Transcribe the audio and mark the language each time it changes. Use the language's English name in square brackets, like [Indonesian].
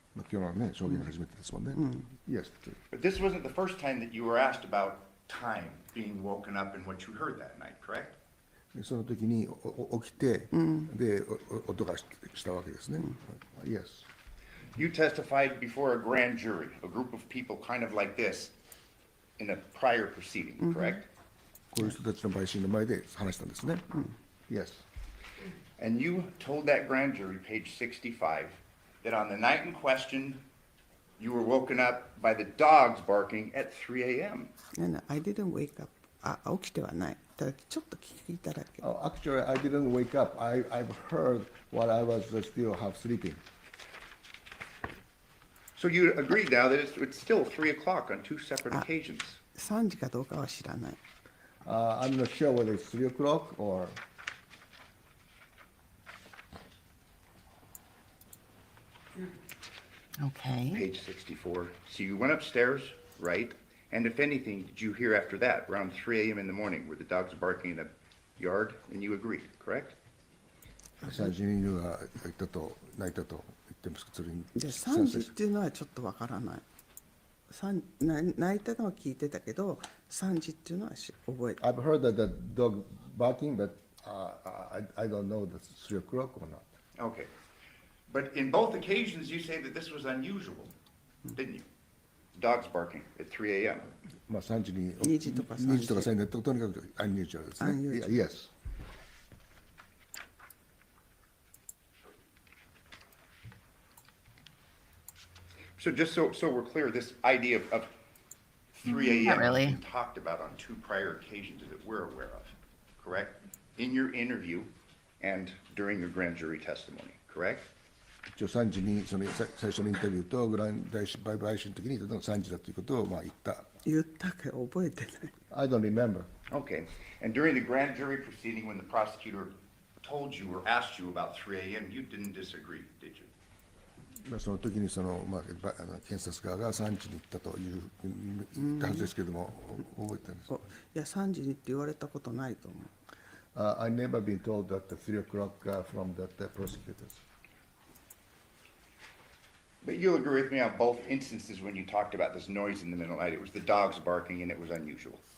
[Japanese] 今日のね、証言が初めてですもんね。 [English] Yes. But this wasn't the first time that you were asked about time being woken up and what you heard that night, correct? [Japanese] その時に起きて、で、音がしたわけですね。 [English] Yes. You testified before a grand jury, a group of people kind of like this, in a prior proceeding, correct? [Japanese] こういう人たちの陪審の前で話したんですね。 [English] Yes. And you told that grand jury, page 65, that on the night in question, you were woken up by the dogs barking at 3 a.m. I didn't wake up. [Japanese] 起きてはない。ただちょっと聞いただけ。 [English] Actually, I didn't wake up. I've heard while I was still half sleeping. So you agreed now that it's still 3 o'clock on two separate occasions. [Japanese] 3時かどうかは知らない。 [English] I'm not sure whether it's 3 o'clock or. Okay. Page 64. So you went upstairs, right? And if anything, did you hear after that, around 3 a.m. in the morning, were the dogs barking in the yard? And you agreed, correct? [Japanese] 3時に犬がいたと泣いたと言ってますけど、それにで3時っていうのはちょっとわからない。泣いたのは聞いてたけど3時っていうのは覚えて。 [English] I've heard that the dog barking, but I don't know if it's 3 o'clock or not. Okay. But in both occasions, you say that this was unusual, didn't you? Dogs barking at 3 a.m. [Japanese] まあ3時に 2時とか3時 2時とか3時だととにかくアンニュージュアルですね。 [English] Unusual. Yes. So just so we're clear, this idea of 3 Not a.m. really. has been talked about on two prior occasions that we're aware of, correct? In your interview and during your grand jury testimony, correct? [Japanese] 一応3時にその最初のインタビューとグラン大陪審の時に3時だということをまあ言った。言ったか覚えてない。 [English] I don't remember. Okay. And during the grand jury proceeding, when the prosecutor told you or asked you about 3 a.m., you didn't disagree, did you? [Japanese] まあその時にそのまあ検察側が3時に行ったという言ったはずですけども覚えてるんです。いや3時にって言われたことないと思う。 [English] I never been told that 3 o'clock from the prosecutors. But you'll agree with me on both instances when you talked about this noise in the middle of the night. It was the dogs barking and it was unusual.